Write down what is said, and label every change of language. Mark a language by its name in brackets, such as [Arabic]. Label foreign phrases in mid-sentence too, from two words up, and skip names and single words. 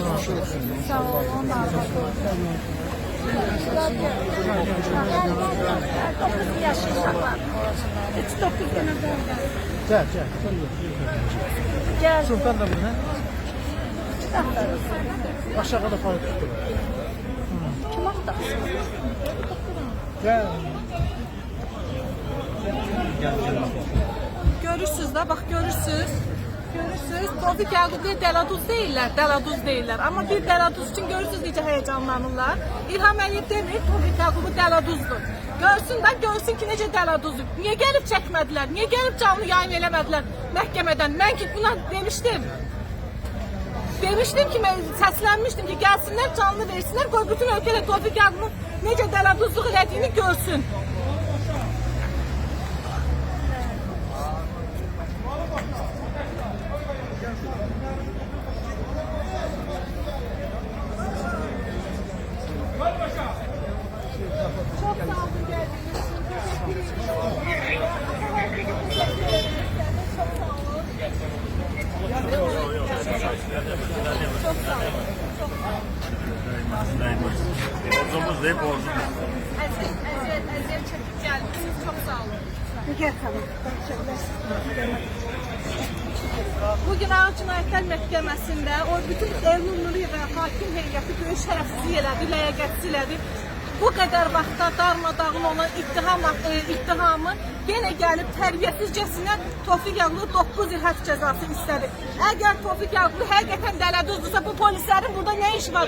[Turkish] Sağ olun, dokuz yaşayacaklar. 9 günü Gel. Gel. Sultan da burada. Aşağıda falan tuttu. [Azerbaijani] Kim axtarsın? Gel. Görürsünüz də, bax görürsünüz. Tofiq Yaqublu dəladuz deyirlər. Amma bir dəladuz üçün görürsünüz necə həyəcanlanırlar. İlham Əliyev demir, Tofiq Yaqublu dəladuzdur. Görsün ki, necə dəladuzdur. Niyə gəlib çəkmədilər? Niyə gəlib canlı yayın eləmədilər məhkəmədən? Mən ki, buna demişdim. Demişdim ki, mən səslənmişdim ki, gəlsinlər, canlı versinlər, qoy bütün ölkədə Tofiq Yaqublu necə dəladuzluq elədiyini görsün. [Turkish] Çok sağ olun geldiğiniz için. Çok sağ olun. Borcumuz değil, borcumuz. Eziyet çekip geldiniz. Çok sağ olun. Gel tamam. [Azerbaijani] Bugün Ağır Cinayətlər Məhkəməsində o bütün Elnur Nuriyev və hakim heyəti böyük şərəfsizlik elədi, ləyaqətsiz elədi. Bu qədər vaxtda darmadağın olan ittihamı yenə gəlib tərbiyəsizcəsinə Tofiq Yaqublu 9 il həbs cəzası istədi. Əgər Tofiq Yaqublu həqiqətən dələduzdusa, bu polislərin burada nə işi var?